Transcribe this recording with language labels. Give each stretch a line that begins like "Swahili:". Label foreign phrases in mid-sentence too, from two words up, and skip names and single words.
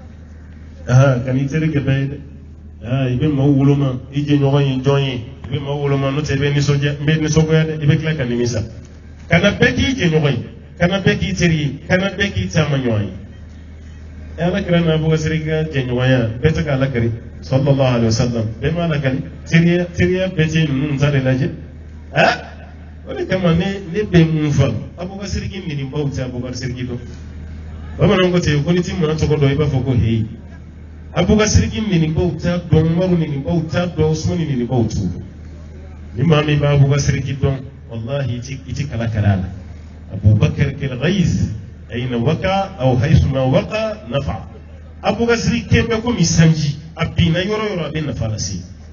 Bambara: ka n'i teri kɛ bɛɛ ye dɛ i bɛ maaw woloma i jɛ ɲɔgɔn ye jɔn ye i bɛ maaw woloma n'o tɛ i bɛ nisɔngoya dɛ i bɛ tila ka nimisa kana bɛɛ k'i jɛ ɲɔgɔn ye kana bɛɛ k'i teri ye kana bɛɛ k'i taama ɲɔgɔn ye ala kira n'a fɔ ka seri ka jɛ ɲɔgɔnya bɛɛ tɛ k'a lakari
Arabic: صلى الله عليه وسلم
Bambara: bɛɛ m'a lakari teriya bɛɛ tɛ ninnu ta de lajɛ o de kama ne bɛ mun fɔ abubakar siriki ninibaw tɛ abubakar siriki dɔn bamananw ko ten ko ni ti maa tɔgɔ dɔn i b'a fɔ ko heyi abubakar siriki ninibaw t'a dɔn umaru ninibaw t'a dɔn usmani ninibaw t'u dɔn ni maa min b'a abubakar siriki dɔn wallahi i ti kala kala la
Arabic: أبو بكر كالغيث أين وقع أو حيثما وقع نفع
Bambara: abubakar siriki bɛ komi sanji a binna yɔrɔ yɔrɔ a bɛ nafa lase